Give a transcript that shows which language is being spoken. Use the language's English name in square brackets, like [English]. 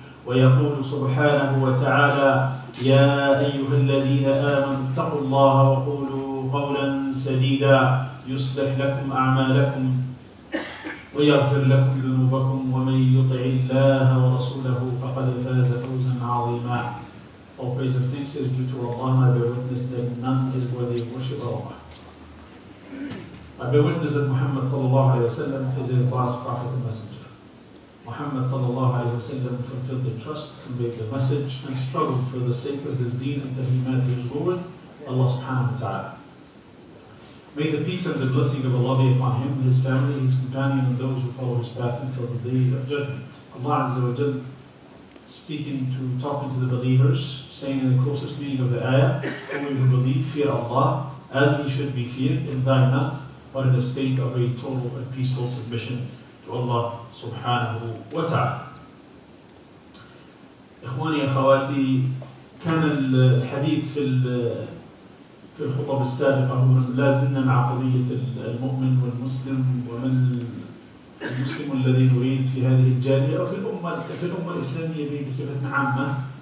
[Arabic] ويقول سبحانه وتعالى: يا أيها الذين آمنوا اتقوا الله وقولوا قولا سديدا يصلح لكم أعمالكم ويغفر لكم ذنوبكم، ومن يطع الله ورسوله فقد فاز فوزا عظيما. [English] All praise and thanks is due to Allah. I bear witness that none is worthy of worship but Allah. I bear witness that Muhammad [Arabic] sallallahu alayhi wa sallam [English] is his last prophet and messenger. Muhammad [Arabic] sallallahu alayhi wa sallam [English] fulfilled the trust, conveyed the message, and struggled for the sake of his deen until he met his Lord, Allah [Arabic] subhanahu wa ta'ala. [English] May the peace and the blessing of Allah be upon him, his family, his companion, and those who follow his path until the day of judgment. Allah [Arabic] Azza wa Jal [English] talking to the believers, saying in the closest meaning of the ayah: O we who believe, fear Allah as he should be feared, and die not, but in a state of a total and peaceful submission to Allah [Arabic] subhanahu wa ta'ala. إخواني أخواتي، كان الحديث في الخطب السابقة هو لا زلنا مع قضية المؤمن والمسلم، ومن المسلم الذي نريد في هذه الجالية أو في الأمة الإسلامية بصفة عامة.